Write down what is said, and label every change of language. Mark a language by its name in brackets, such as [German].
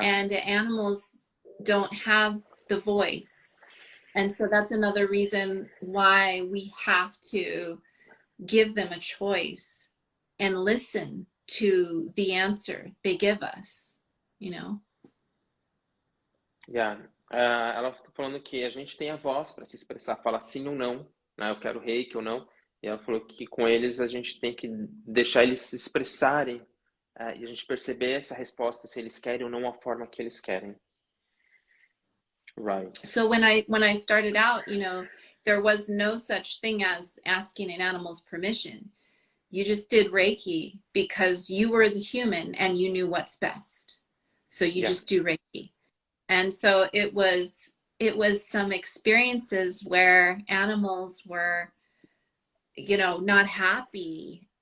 [English] And the animals don't have the voice. And so that's another reason why we have to give them a choice and listen to the answer they give us, Yeah. [Portuguese] Ela está falando que a gente tem a voz para se expressar, falar sim ou não, né? Eu quero reiki ou não. E ela falou que com eles a gente tem que deixar eles se expressarem, e a gente perceber essa resposta, se eles querem ou não a forma que eles querem. [English] Right. So when I started out, there was no such thing as asking an animal's permission. You just did Reiki because you were the human and you knew what's best. So you just do Reiki. And so it was some experiences where animals were, not happy.